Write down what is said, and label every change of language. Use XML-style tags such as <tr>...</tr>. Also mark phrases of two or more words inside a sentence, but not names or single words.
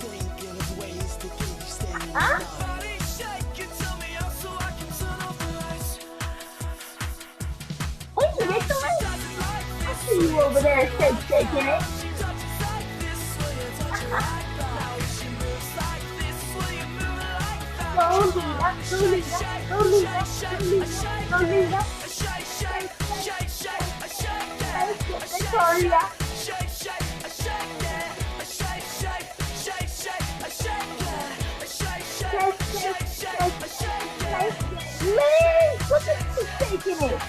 <en>Huh? Hey, Nicholas! I see you over there shaking it. Go Lena, go Lena, go Lena, go Lena, go Lena. Victoria. Man, look at you shaking it.</en>